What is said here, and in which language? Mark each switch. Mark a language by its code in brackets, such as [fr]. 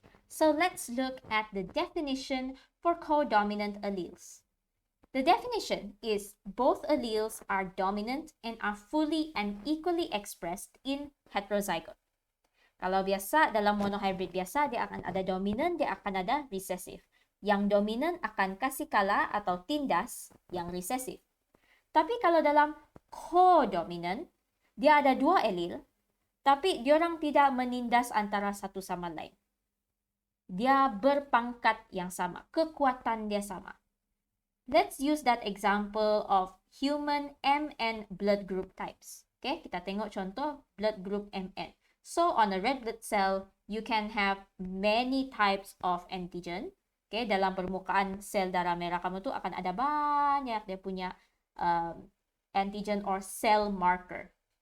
[en] So, let's look at the definition for codominant alleles. The definition is both alleles are dominant and are fully and equally expressed in heterozygote. [ms] Kalau biasa dalam monohybrid biasa, dia akan ada dominant, dia akan ada recessive. yang dominan akan kasih kalah atau tindas yang resesif. Tapi kalau dalam codominant, dia ada dua allele, tapi diorang tidak menindas antara satu sama lain. Dia berpangkat yang sama, kekuatan dia sama. [en] Let's use that example of human MN blood group types. [ms] Okay, kita tengok contoh blood group MN. [en] So, on a red blood cell, you can have many types of antigen. [ms] Okay, dalam permukaan sel darah merah kamu tu akan ada banyak dia punya antigen or cell marker.